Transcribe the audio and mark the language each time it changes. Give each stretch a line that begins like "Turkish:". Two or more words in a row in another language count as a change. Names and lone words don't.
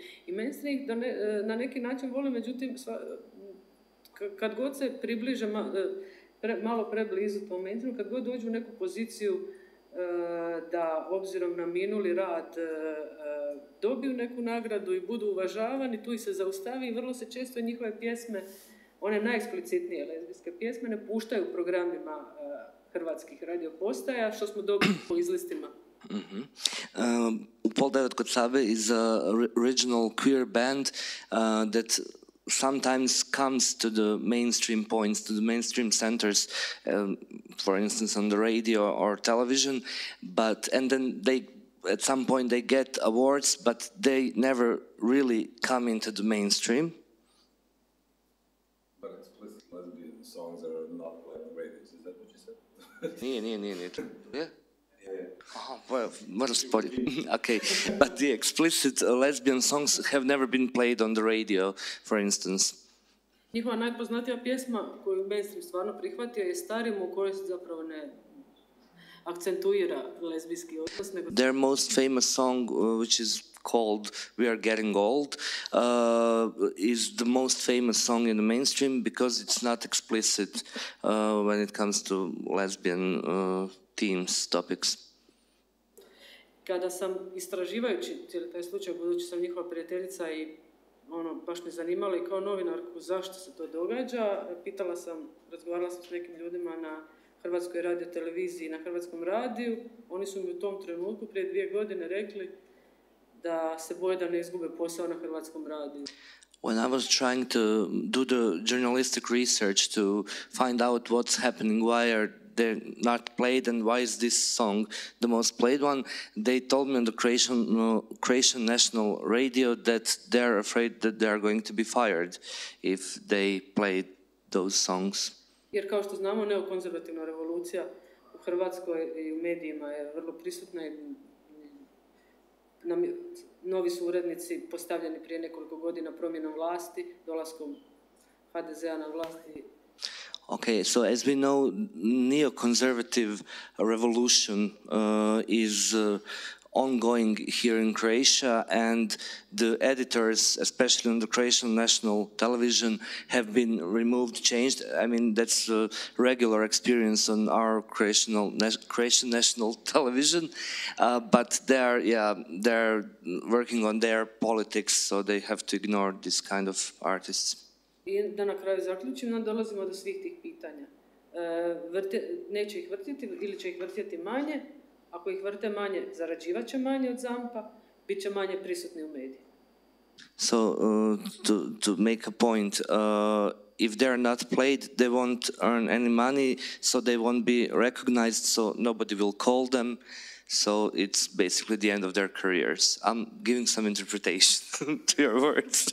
Croatian: I mainstream ih na neki način vole, međutim, kad god se približe malo preblizu tom mainstreamu, kad god dođu u neku poziciju da obzirom na minuli rad dobiju neku nagradu i budu uvažavani, tu ih se zaustavi i vrlo se često njihove pjesme, one najeksplicitnije lezbijske pjesme, ne puštaju u programima hrvatskih radiopostaja, što smo dobili po izlistima.
English: Pol 9 kod Sabe is a original queer band that sometimes comes to the mainstream points, to the mainstream centers, for instance on the radio or television, and then at some point they get awards, but they never really come into the mainstream. But explicit lesbian songs are not played on radios, is that what you said? Nije. Yeah? Oh, well, what a spot. Okay, but the explicit lesbian songs have never been played on the radio, for instance.
Croatian: Njihova najpoznatija pjesma koju mainstream stvarno prihvatio je Starim, u kojoj se zapravo ne akcentuira lezbijski odnos.
English: Their most famous song, which is called We Are Getting Old, is the most famous song in the mainstream because it's not explicit when it comes to lesbian themes, topics.
Croatian: Kada sam istraživajući cijeli taj slučaj, budući sam njihova prijateljica i baš me zanimalo i kao novinarku zašto se to događa, razgovarala sam s nekim ljudima na Hrvatskoj radioteleviziji i na Hrvatskom radiju. Oni su mi u tom trenutku prije 2 godine rekli da se boje da ne izgube posao na Hrvatskom radiju.
English: When I was trying to do the journalistic research to find out what's happening, why are they not played and why is this song the most played one, they told me on the Croatian National Radio that they're afraid that they are going to be fired if they play those songs.
Croatian: Jer kao što znamo, neokonzervativna revolucija u Hrvatskoj i u medijima je vrlo prisutna i novi su urednici postavljeni prije nekoliko godina promjenom vlasti, dolaskom HDZ-a na vlasti.
English: Okay, so as we know, neoconservative revolution is ongoing here in Croatia, and the editors, especially on the Croatian national television, have been removed, changed. I mean, that's a regular experience on our Croatian national television, but they're working on their politics, so they have to ignore this kind of artists.
Croatian: I da na kraju zaključim, dolazimo do svih tih pitanja. Neće ih vrtiti ili će ih vrtiti manje. Ako ih vrte manje, zarađivat će manje od ZAMP-a, bit će manje prisutni u mediji.
English: So, to make a point, if they're not played, they won't earn any money, so they won't be recognized, so nobody will call them. So it's basically the end of their careers. I'm giving some interpretation to your words.